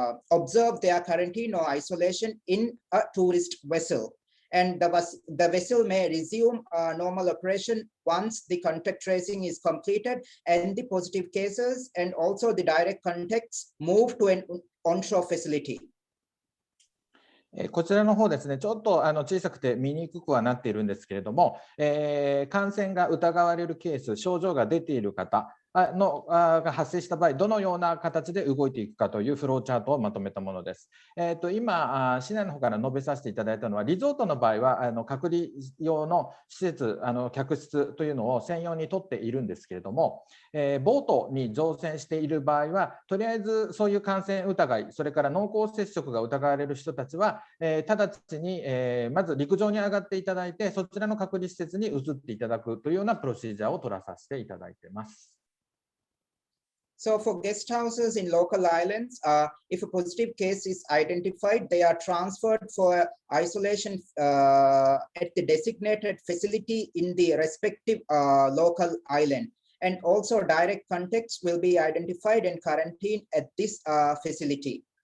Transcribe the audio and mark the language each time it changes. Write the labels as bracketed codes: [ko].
[en] observe their quarantine or isolation in a tourist vessel. And the vessel may resume normal operation once the contact tracing is completed and the positive cases and also the direct contacts move to an onshore facility. [ja] こちらの方ですね、ちょっと小さくて見にくくはなっているんですけれども、感染が疑われるケース、症状が出ている方が発生した場合、どのような形で動いていくかというフローチャートをまとめたものです。今、市内の方から述べさせていただいたのは、リゾートの場合は隔離用の施設、客室というのを専用に取っているんですけれども、ボートに乗船している場合は、とりあえずそういう感染疑い、それから濃厚接触が疑われる人たちは、直ちに、まず陸上に上がっていただいて、そちらの隔離施設に移っていただくというようなプロシージャーを取らさせていただいています。 [en] So for guest houses in local islands, if a positive case is identified, they are transferred for isolation at the designated facility in the respective local island. And also direct contacts will be identified and quarantined at this facility.